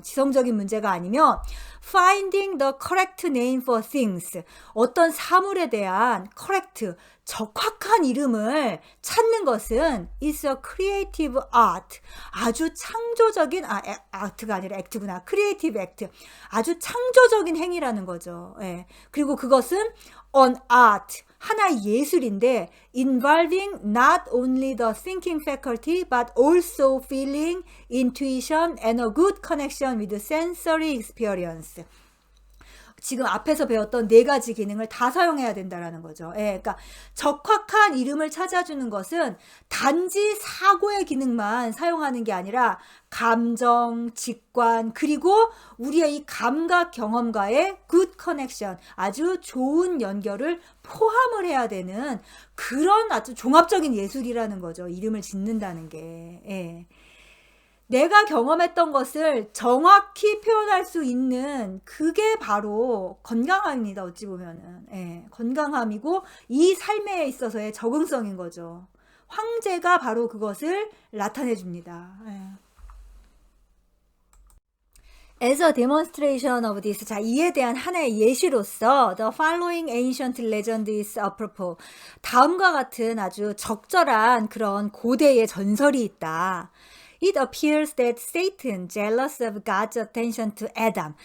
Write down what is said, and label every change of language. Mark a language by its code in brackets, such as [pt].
[ko] 지성적인 문제가 아니면 [en] finding the correct name for things, [ko] 어떤 사물에 대한 correct, 적확한 이름을 찾는 것은 [en] is a creative art, [ko] 아주 창조적인 art가 아니라 act구나, [en] creative act, [ko] 아주 창조적인 행위라는 거죠. 예. 그리고 그것은 [en] an art, [ko] 하나의 예술인데 [en] involving not only the thinking faculty but also feeling, intuition and a good connection with sensory experience. [ko] 지금 앞에서 배웠던 4가지 기능을 다 사용해야 된다라는 거죠. 예, 그러니까 적확한 이름을 찾아주는 것은 단지 사고의 기능만 사용하는 게 아니라 감정, 직관, 그리고 우리의 이 감각 경험과의 [en] good connection, [ko] 아주 좋은 연결을 포함을 해야 되는 그런 아주 종합적인 예술이라는 거죠. 이름을 짓는다는 게. 예. 내가 경험했던 것을 정확히 표현할 수 있는 그게 바로 건강함입니다. 어찌 보면은. 예, 건강함이고 이 삶에 있어서의 적응성인 거죠. 황제가 바로 그것을 나타내 줍니다. 예. [en] As a demonstration of this, [ko] 자, 이에 대한 하나의 예시로서 [en] the following ancient legend is apropos. [ko] 다음과 같은 아주 적절한 그런 고대의 전설이 있다. [en] It appears that Satan, jealous of God's attention to Adam.